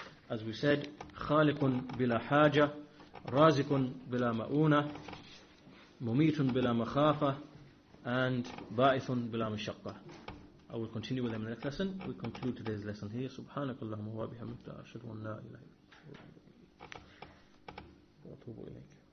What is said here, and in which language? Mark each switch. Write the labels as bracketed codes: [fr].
[en] As we said, [ar] خالق بلا حاجة, رازق بلا مؤونة, مميت بلا مخافة, and باعث بلا مشقة. [en] I will continue with them in the next lesson. We conclude today's lesson here. [ar] سبحانك اللهم وبحمدك أشهد أن لا إله إلا أنت أستغفرك وأتوب إليك.